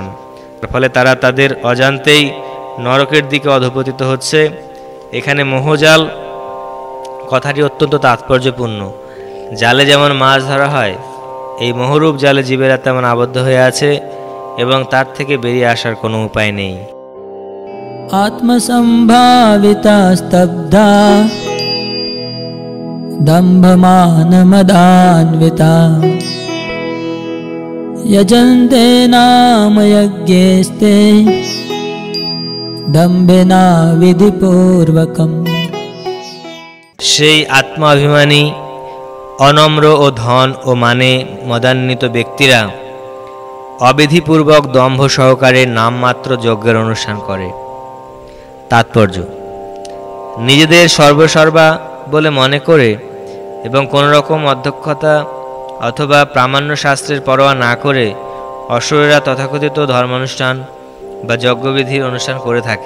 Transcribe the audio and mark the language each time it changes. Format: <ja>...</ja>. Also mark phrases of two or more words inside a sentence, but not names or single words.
<bn>ফলে তারা তাদের অজান্তেই নরকের দিকে অধঃপতিত হচ্ছে। এখানে মোহজাল কথাটি অত্যন্ত তাৎপর্যপূর্ণ। জালে যেমন মাছ ধরা হয়, এই মোহরূপ জালে জীবেরা তেমন আবদ্ধ হয়ে আছে এবং তার থেকে বেরিয়ে আসার কোনো উপায় নেই।</bn> <sa>आत्मसंभाविता स्तब्धा दम्भमानमदान्विता यजन्ते नाम यज्ञेस्ते दम्भेना विधिपूर्वकम्।</sa> <bn>সেই আত্মাভিমানী, অনম্র ও ধন ও মানে মদান্বিত ব্যক্তিরা অবিধিপূর্বক দম্ভ সহকারে নামমাত্র যজ্ঞের অনুষ্ঠান করে। তাৎপর্য: নিজেদের সর্বসর্বা বলে মনে করে এবং কোনো রকম অধ্যক্ষতা অথবা প্রামাণ্য শাস্ত্রের পরোয়া না করে অসুরেরা তথাকথিত ধর্মানুষ্ঠান বা যজ্ঞবিধির অনুষ্ঠান করে থাকে।</bn>